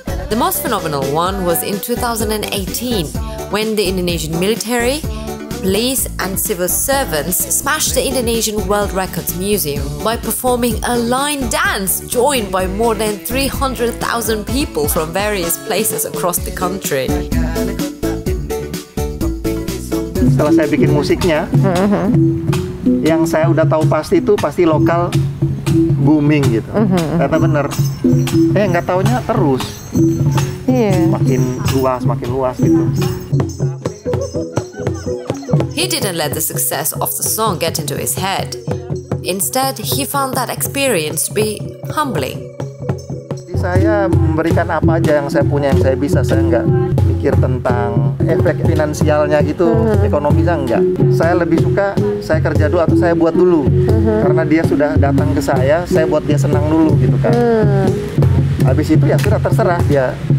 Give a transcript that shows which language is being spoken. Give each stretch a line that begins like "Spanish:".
English: The most phenomenal one was in 2018 when the Indonesian military, police and civil servants smashed the Indonesian World Records Museum by performing a line dance joined by more than 300,000 people from various places across the country.
Indonesian: Setelah saya bikin musiknya, yang saya udah tahu pasti itu pasti lokal booming gitu. Ternyata bener. Nggak taunya terus. Makin luas gitu.
English: He didn't let the success of the song get into his head. Instead, he found that experience to be humbling.
Indonesian: Saya memberikan apa aja yang saya punya, yang saya bisa. Saya nggak mikir tentang efek finansialnya gitu, ekonomisnya enggak. Saya lebih suka saya kerja dulu atau saya buat dulu. Karena dia sudah datang ke saya buat dia senang dulu gitu kan. Habis itu ya sudah terserah dia.